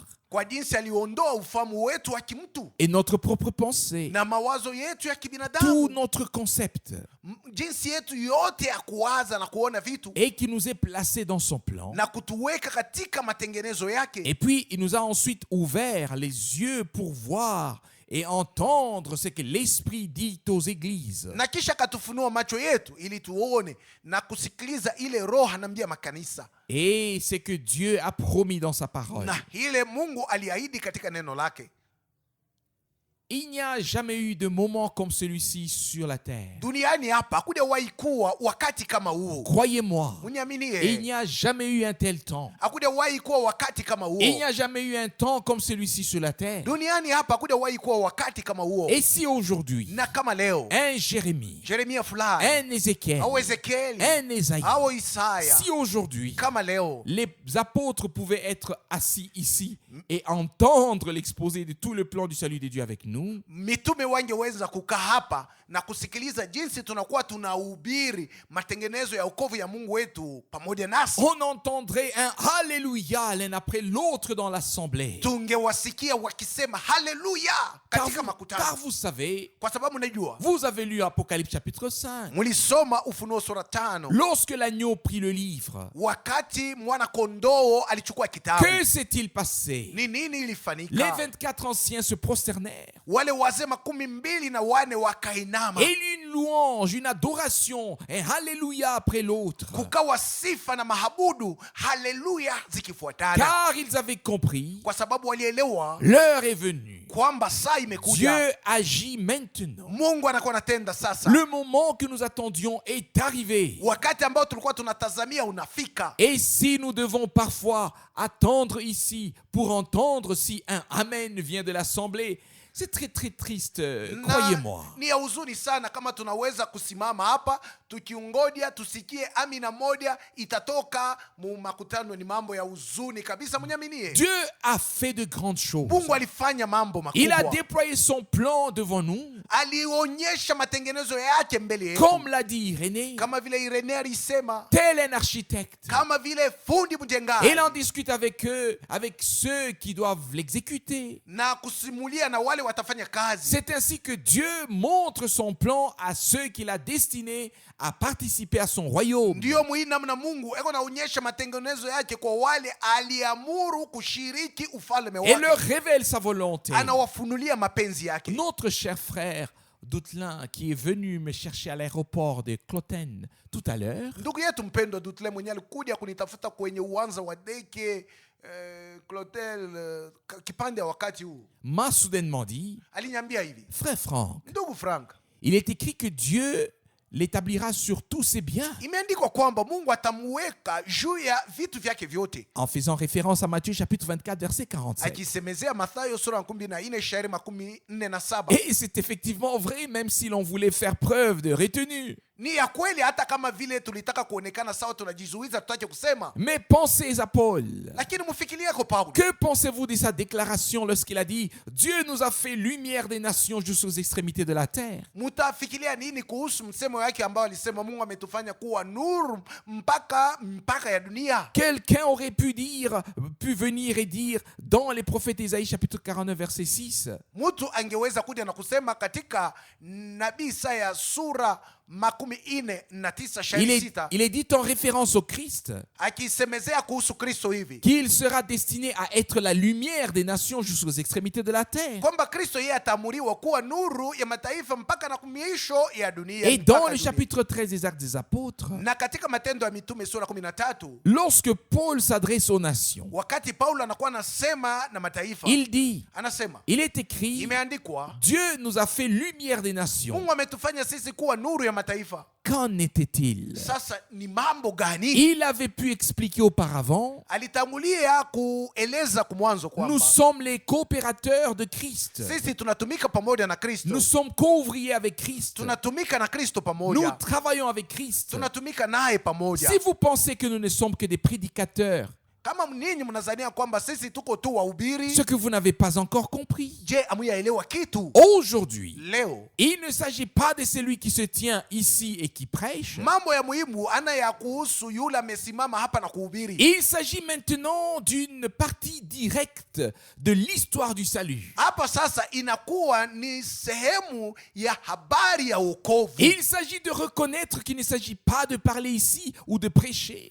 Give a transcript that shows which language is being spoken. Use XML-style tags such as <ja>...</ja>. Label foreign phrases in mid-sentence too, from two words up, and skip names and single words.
<sw>kwa jinsi aliondoa ufahamu wetu wa kimtu</sw> <fr>et notre propre pensée,</fr> <sw>na mawazo yetu ya</sw> <fr>tout</fr> <sw>kibinadamu,</sw> <fr>notre concept,</fr> <sw>jinsi yetu yote ya kuwaza na kuona vitu,</sw> <fr>et qui nous est placé dans son plan.</fr> <sw>na kutuweka katika matengenezo yake.</sw> <fr>Et puis, il nous a ensuite ouvert les yeux pour voir et entendre ce que l'Esprit dit aux églises.</fr> <sw>Na kisha katufunua macho yetu ili tuone na kusikiliza ile Roho anambia makanisa,</sw> <fr>Et c'est que Dieu a promis dans sa parole.</fr> <sw>na ile Mungu aliahidi katika neno lake.</sw> <fr>Il n'y a jamais eu de moment comme celui-ci sur la terre.</fr> <sw>Duniani hapa hakujawahi kuwa wakati kama huo.</sw> <fr>Croyez-moi, il</fr> <sw>Uniaminie,</sw> <fr>n'y a jamais eu un tel temps.</fr> <sw>hakujawahi kuwa wakati kama huo.</sw> <fr>Il n'y a jamais eu un temps comme celui-ci sur la terre.</fr> <sw>Duniani hapa hakujawahi kuwa wakati kama huo.</sw> <fr>Et si aujourd'hui,</fr> <sw>Na kama leo</sw> <fr>un Jérémie,</fr> <sw>Yeremia fulani</sw> <fr>un Ézéchiel,</fr> <sw>au Ezekieli</sw> <fr>un Ésaïe,</fr> <sw>au Isaya,</sw> <fr>si aujourd'hui,</fr> <sw>kama leo</sw> <fr>les apôtres pouvaient être assis ici et entendre l'exposé de tout le plan du salut de Dieu avec nous,</fr> <sw>mitume wangeweza kukaa hapa na kusikiliza jinsi tunakuwa tunahubiri matengenezo ya wokovu ya Mungu wetu pamoja nasi,</sw> <fr>on entendrait un Alléluia l'un après l'autre dans l'assemblée.</fr> <sw>tungewasikia wakisema haleluya katika</sw> <fr>Car</fr> <sw>makutano,</sw> <fr>vous savez,</fr> <sw>kwa sababu najua</sw> <fr>vous avez lu Apocalypse chapitre 5.</fr> <sw>mulisoma Ufunuo sura 5</sw> <fr>Lorsque l'agneau prit le livre,</fr> <sw>wakati mwana kondoo alichukua kitabu.</sw> <fr>que s'est-il passé?</fr> <sw>Ni nini</sw> <fr>Les</fr> <sw>ilifanyika?</sw> <fr>24 anciens se prosternèrent.</fr> <sw>Wale wazee 24 wakainama,</sw> <fr>Et une louange, une adoration, un Alléluia après l'autre.</fr> <sw>kukawa sifa na mahabudu haleluya zikifuatana,</sw> <fr>Car ils avaient compris,</fr> <sw>kwa sababu walielewa</sw> <fr>l'heure est venue.</fr> <sw>kwamba saa imekuja.</sw> <fr>Dieu agit maintenant.</fr> <sw>Mungu anakuwa anatenda sasa.</sw> <fr>Le moment que nous attendions est arrivé.</fr> <sw>Wakati ambao tulikuwa tunatazamia unafika.</sw> <fr>Et si nous devons parfois attendre ici pour entendre si un Amen vient de l'assemblée, c'est très très triste, croyez-moi.</fr> <sw>Ni ya huzuni sana kama tunaweza kusimama hapa tukiungoja tusikie amina moja itatoka mu makutano. Ni mambo ya huzuni kabisa, mnyaminie.</sw> <fr>Dieu a fait de grandes choses.</fr> <sw>Mungu alifanya mambo</sw> <fr>Il a</fr> <sw>makubwa.</sw> <fr>déployé son plan devant nous,</fr> <sw>Alionyesha matengenezo yake mbele yetu,</sw> <fr>comme l'a dit Irénée,</fr> <sw>kama vile Irene alisema,</sw> <fr>tel un architecte.</fr> <sw>kama vile fundi mjengaji,</sw> <fr>Et il en discute avec eux, avec ceux qui doivent l'exécuter.</fr> <sw>na kusimulia na wale watafanya kazi.</sw> <fr>C'est ainsi que Dieu montre son plan à ceux qu'il a destinés à participer à son royaume.</fr> <sw>Ndiyo muhimu namna Mungu eko naonyesha matengenezo yake kwa wale aliamuru kushiriki ufalme</sw> <fr>Et leur</fr> <sw>wake,</sw> <fr>révèle sa volonté.</fr> <sw>anawafunulia mapenzi yake.</sw> <fr>Notre cher frère Doutelin qui est venu me chercher à l'aéroport de Cloten tout à l'heure</fr> <sw>Ndugu yetu mpendwa Dutle mwenye alikuja kunitafuta kwenye uwanja wa ndege Clotel kipande ya wakati huu</sw> <fr>m'a soudainement dit,</fr> <sw>aliniambia hivi,</sw> <fr>frère Franck,</fr> <sw>ndugu Frank,</sw> <fr>il est écrit que Dieu l'établira sur tous ses biens,</fr> <sw>imeandikwa kwamba Mungu atamuweka juu ya vitu vyake vyote,</sw> <fr>en faisant référence à Matthieu chapitre 24 verset 47.</fr> <sw>akisemezea Mathayo sura ya 14 shairi 47.</sw> <fr>Et c'est effectivement vrai, même si l'on voulait faire preuve de retenue.</fr> <sw>Ni ya kweli, hata kama vile tulitaka kuonekana sawa tunajizuiza tutache kusema.</sw> <fr>Mais pensez à Paul.</fr> <sw>Lakini mfikirie kwa Paulo.</sw> <fr>Que pensez-vous de sa déclaration lorsqu'il a dit « Dieu nous a fait lumière des nations jusqu'aux extrémités de la terre »</fr> <sw>Mutafikiria nini kuhusu msemo wake ambao alisema Mungu ametufanya kuwa nuru mpaka ya dunia?</sw> <fr>Quelqu'un aurait pu venir et dire dans les prophètes Isaïe chapitre 49 verset 6</fr> <sw>Mtu angeweza kuja na kusema katika nabii Isaya sura 49 shairi 6,</sw> <fr>il est dit en référence au Christ</fr> <sw>akisemezea kuhusu Kristo hivi</sw> <fr>qu'il sera destiné à être la lumière des nations jusqu'aux extrémités de la terre.</fr> <sw>kwamba Kristo yeye ataamuriwa kuwa nuru ya mataifa mpaka na miisho ya dunia.</sw> <fr>Et dans le chapitre 13 des Actes des Apôtres,</fr> <sw>na katika Matendo ya Mitume sura 13,</sw> <fr>lorsque Paul s'adresse aux nations,</fr> <sw>wakati Paulo anakuwa anasema na mataifa,</sw> <fr>il dit,</fr> <sw>anasema,</sw> <fr>il est écrit,</fr> <sw>imeandikwa,</sw> <fr>Dieu nous a fait lumière des nations.</fr> <sw>Mungu ametufanya sisi kuwa nuru ya mataifa.</sw> <fr>Qu'en était-il?</fr> <sw>Sasa ni mambo gani?</sw> <fr>Il avait pu expliquer auparavant,</fr> <sw>Alitangulia kueleza kumwanzo kwamba</sw> <fr>nous sommes les coopérateurs de Christ.</fr> <sw>sisi tunatumika pamoja na Kristo.</sw> <fr>Nous sommes co-ouvriers avec Christ.</fr> <sw>Tunatumika na Kristo</sw> <fr>Nous</fr> <sw>pamoja.</sw> <fr>travaillons avec Christ.</fr> <sw>Tunatumika naye pamoja.</sw> <fr>Si vous pensez que nous ne sommes que des prédicateurs,</fr> <sw>Kama ninyi mnazania kwamba sisi tuko tu wahubiri,</sw> <fr>ce que vous n'avez pas encore compris,</fr> <sw>je amuyaelewa kitu?</sw> <fr>aujourd'hui,</fr> <sw>Leo</sw> <fr>il ne s'agit pas de celui qui se tient ici et qui prêche.</fr> <sw>mambo ya muhimu ana ya kuhusu yule amesimama hapa na kuhubiri.</sw> <fr>Il s'agit maintenant d'une partie directe de l'histoire du salut.</fr> <sw>Hapa sasa inakuwa ni sehemu ya habari ya wokovu.</sw> <fr>Il s'agit de reconnaître qu'il ne s'agit pas de parler ici ou de prêcher,</fr>